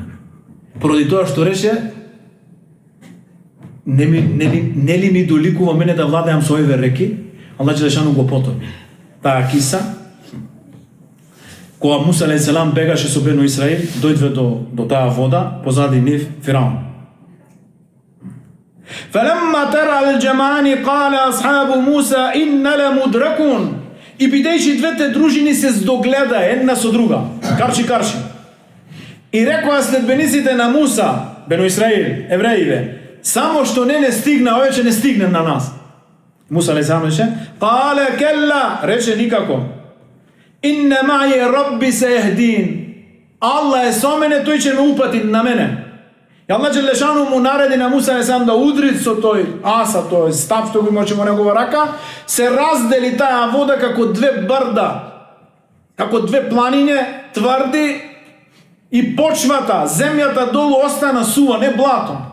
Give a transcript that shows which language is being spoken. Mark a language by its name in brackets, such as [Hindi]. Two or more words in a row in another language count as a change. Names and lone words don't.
[Macedonian] Поради тоа што рече: не ли ми доликува мене да владеам со овие реки? Аллах џелешану го потопи. Таа киса, кога Муса алейхиссалам бегаше со Бену Исраил, дојдве до таа вода, позади нив Фираун. [Arabic] فَلَمَّا تَرَى الْجَمْعَانِ قَالَ أَصْحَابُ مُوسَى إِنَّ لَمُدْرَكُونَ. [Macedonian] И бидејќи двете дружини се здогледа една со друга, карчи. И рекоа следбениците на Муса, Бену Исраил, евреите: само што не стигна, овие ќе не стигне на нас. Муса алейхиссалам рече: [Arabic] قَالَ كَلَّا, [Macedonian] рече никако. [Arabic] إِنَّ مَعِيَ رَبِّ سَيَهْدِينَ. [Macedonian] Аллах е со мене, тој ќе ме упати на мене. И Аллах џелешану му нареди на Муса алейхиссалам да удри со тој аса, тој стап што го имаше во негова рака, се раздели таа вода како две брда, како две планине тврди, и почвата, земјата долу остана сува, не блато.